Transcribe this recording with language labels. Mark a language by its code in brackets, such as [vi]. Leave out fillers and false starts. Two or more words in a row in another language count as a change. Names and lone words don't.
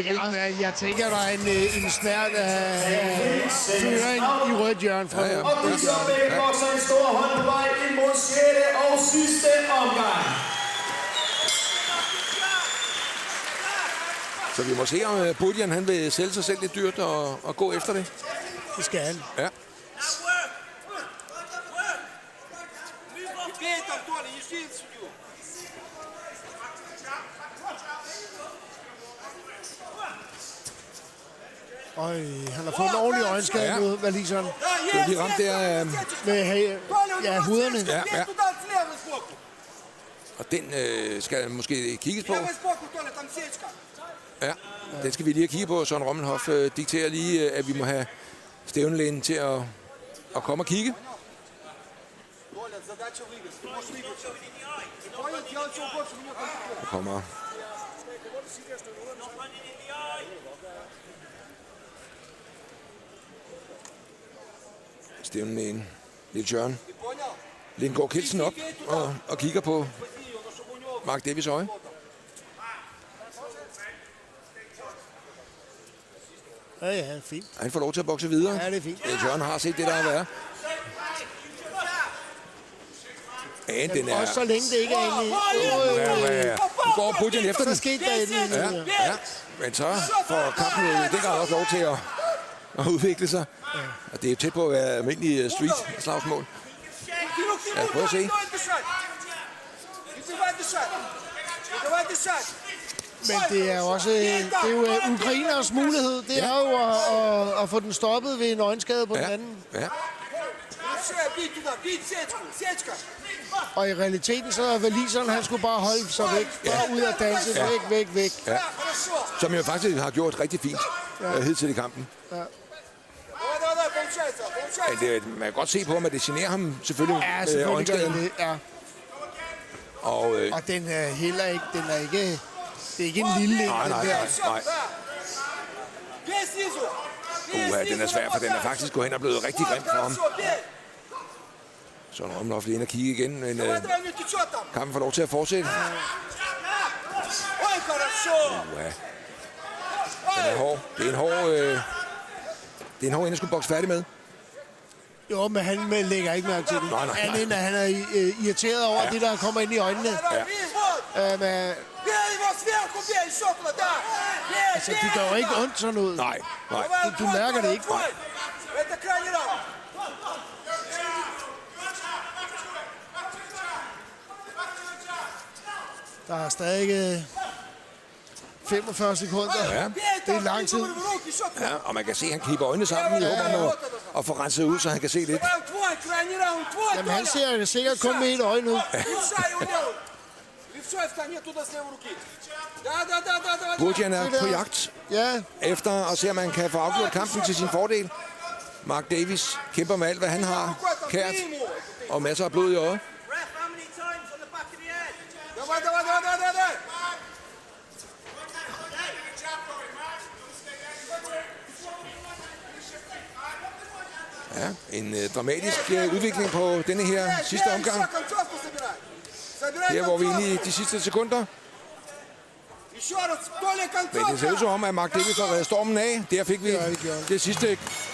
[da] Jeg tænker, der er en snært af føring i rødt hjørne fra. Ja. Og nu så begge bokser en stor hånd på vej ind mod 6. og sidste omgang. Så vi må se, om Burdyan han vil sælge sig selv lidt dyrt og gå efter det. Det skal han. Ja. [ru] Бей там, Толя, ищи судью. [da] Han har fået en ordentlig øjenskade Ja. mod Wallison. [ru] Да, [da] Det er [ru] есть. [da] lige ramt der, Med huderne. Ja. [ru] Бей туда, слева сбоку. [da] og den skal måske kigges på. [ru] Левый сбоку, Толя, там сечка. [da] Ja, den skal vi lige kigge på. Søren Rommelhoff dikterer lige, at vi må have stævnelægen til at komme og kigge. [ru] Толя, задача выиграть. Ты можешь выиграть. Ты понял? Делать чего больше, у него концентрация. [da] Kommer stævnen ind. Lidt Jørgen. [ru] Ты понял? [da] Lindgaard Kielsen op og kigger på Mark Davis øje. Ja, fint. Han får lov til at bokse videre. Ja, det er fint. Jørgen har set det, der har været. Ja, den er... Også så længe det ikke er inde i... Nu går Budjan efter Så den. skete der inde i... Ja. Men så får kampen jo i den grad også lov til at udvikle sig. Og det er jo tæt på at være almindelig street-slagsmål. Ja, prøv at se. [ru] Не давай дышать. Не давай дышать. [da] Men det er jo også ukrainers mulighed. Det er jo at få den stoppet ved en øjenskade på den anden. Ja. [ru] Бей туда, бей сечку, сечка. [da] Og i realiteten så er waliseren, han skulle bare holde sig væk. Bare ud af danse. Væk. Ja. Som jo faktisk har gjort rigtig fint hidtil i kampen. [ru] Давай, получается, получается. [da] Men det, man kan godt se på ham, at det generer ham selvfølgelig Ja, med selvfølgelig gør øjenskaden. det. Ja. Og den er heller ikke... Den er ikke... Det er ikke en lille en, den der. Nej. [ru] Бей снизу. [da] Den er svær, for den er faktisk gået hen og blevet rigtig grim for ham. Så er Romlof lige ind og kigge igen, men [ru] Давай, Митя, что там? [da] kampen får lov til at fortsætte. [ru] Ой, хорошо. [da] Ja. Den er hård. Det er en hård ind at skulle bokse færdig med. Jo, men han lægger ikke mærke til det. Nej. Andet end, at han er irriteret over det, der kommer ind i øjnene. [ru] Давай, бей, вот. [da] Men, [ru] Бей его сверху, бей, еще туда. Бей, [da] altså, de gør jo ikke ondt sådan noget. Nej. Du mærker det ikke. [ru] Это крайний раунд. [da] Der er stadig 45 sekunder. Ja. Det er lang tid. Ja, og man kan se, at han kniber øjnene sammen i håb om at få renset ud, så han kan se lidt. [ru] Твой, крайний раунд, твой, [da] Jamen, han [ru] Толя. [da] ser sikkert kun med et øje nu. [ru] Левша его делай. Левша и встань туда с левой руки. Да, давай. [da] Budjan er på jagt Ja, efter at se, om man kan få afgjort kampen til sin fordel. Mark Davis kæmper med alt, hvad han har kært, og masser af blod i øjet. [ru] Давай. [da] Ja, en dramatisk udvikling på denne her sidste omgang. [ru] Еще концовку собирай. Собирай [da] Her hvor vi er [ru] концовку. [da] inde i de sidste sekunder. [ru] Еще раз, Толя, [da] Men det ser ud [ru] концовка. [da] som om, at Mark Davis har reddet stormen af. Der fik vi Ja, det gjorde han. det sidste